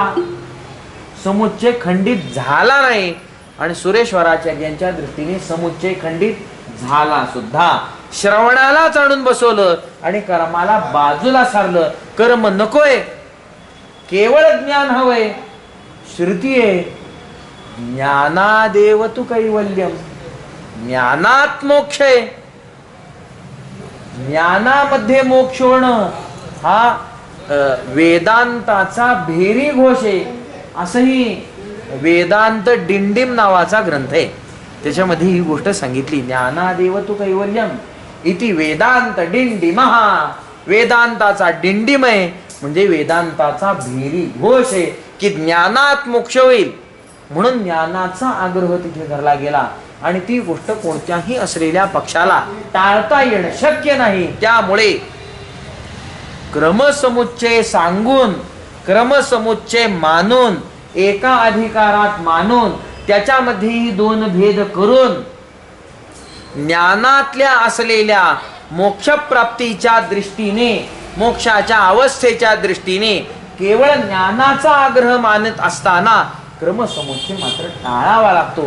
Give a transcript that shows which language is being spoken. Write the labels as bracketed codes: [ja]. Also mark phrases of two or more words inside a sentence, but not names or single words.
[mr] समुच्चय खंडित झाला नाही आणि सुरेश्वराचार्यांच्या दृष्टीने समुच्चय खंडित झाला सुद्धा. श्रवणालाच आणून बसवलं आणि कर्माला बाजूला सारलं. कर्म नकोय, केवळ ज्ञान हवंय. श्रुती आहे [sa] ज्ञानादेव तु कैवल्यम, [mr] ज्ञानात मोक्ष आहे. ज्ञानामध्ये मोक्ष होणं हा वेदांताचा भेरी घोष आहे. असंही वेदांत डिंडिम नावाचा ग्रंथ आहे, त्याच्यामध्ये ही गोष्ट सांगितली. [sa] ज्ञानादेव तु कैवल्यम इति वेदांत डिंडिमहा. [mr] वेदांताचा डिंडिम आहे म्हणजे वेदांताचा भेरी घोष आहे की ज्ञानात मोक्ष होईल. म्हणून ज्ञानाचा आग्रह तिथे धरला गेला आणि ती गोष्ट कोणत्याही असलेल्या पक्षाला टाळता येणं शक्य नाही. त्यामुळे क्रमसमुच्चय सांगून क्रमसमुच्चय मानून, एका अधिकारात मानून त्याच्यामध्येही दोन भेद करून ज्ञानातल्या असलेल्या मोक्षप्राप्तीच्या दृष्टीने, मोक्षाच्या अवस्थेच्या दृष्टीने केवळ ज्ञानाचा आग्रह मानत असताना क्रमसमुच्चय मात्र टाळावा लागतो.